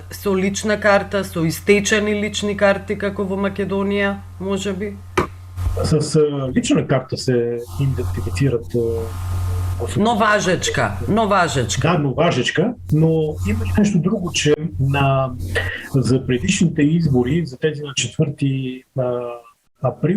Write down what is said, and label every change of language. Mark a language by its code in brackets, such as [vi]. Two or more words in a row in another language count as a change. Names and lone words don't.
[mk] Со лична карта, со истечени лични карти, како во Македонија, [bg] може би? С лична карта се идентифицират Новажечка. Да, новажечка, но има и нещо друго, че за предишните избори, за тези на 4 април,